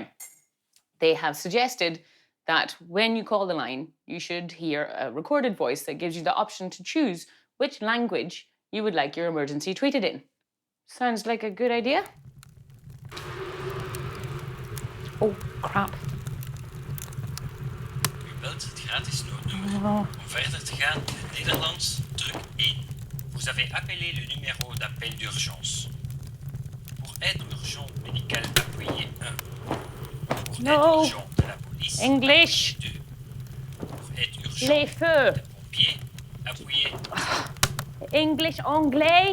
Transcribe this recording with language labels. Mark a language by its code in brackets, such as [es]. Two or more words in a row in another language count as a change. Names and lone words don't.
[en] They have suggested that when you call the line, you should hear a recorded voice that gives you the option to choose which language you would like your emergency treated in. Sounds like a good idea? Oh, crap. [nl] U belt het gratis noodnummer. Om verder te gaan in het Nederlands, druk 1. [fr] Vous avez appelé le numéro d'appel d'urgence. Pour aide urgente médicale, appuyez 1. Pour aide urgente de la police, [en] English. [fr] appuyez 2. Pour aide Les urgente feux. des pompiers, appuyez 3. [en] English, anglais.